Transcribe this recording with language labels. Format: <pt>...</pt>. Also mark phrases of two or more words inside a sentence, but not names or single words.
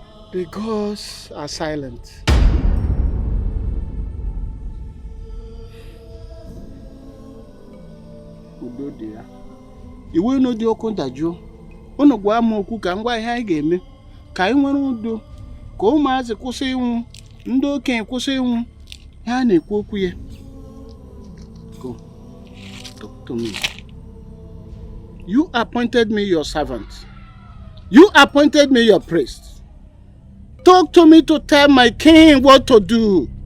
<en>The gods are silent.</en> <ig>Udo dị ya. Iwe unu dị oku ndajụ. Unu gwa m okwu ka ngwa ihe anyị ga-eme. Ka anyị nwere udo. Ka ụmụazị kwụsị ịnwụ. Ndị okenye kwụsị ịnwụ. Ha na-ekwu okwu ya.</ig> <en>Go. Talk to me. You appointed me your servant. You appointed me your priest. Talk to me to tell my king what to do.</en>